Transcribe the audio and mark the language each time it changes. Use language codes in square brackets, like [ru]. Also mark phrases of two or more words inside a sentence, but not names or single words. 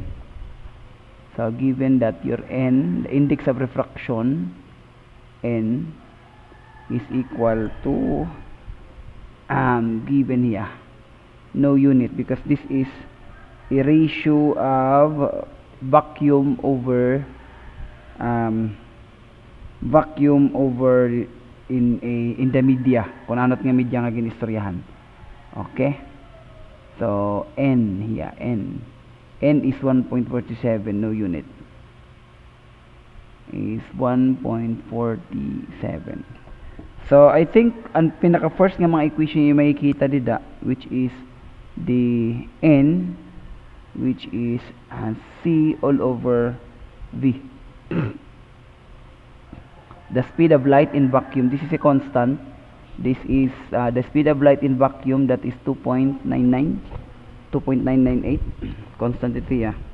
[en] So given that your n, the index of refraction, n is equal to given here, no unit, because this is a ratio of vacuum over in the media, [war] kung anot nga media nga ginistoryahan. [en] Okay, so n here, n is 1.47, no unit, is 1.47. So I think [war] ang pinaka first nga mga equation yung makikita dida, [en] which is the n, which is c all over v. The speed of light in vacuum, this is a constant. This is the speed of light in vacuum, that is 2.998, constant [war] ito ya.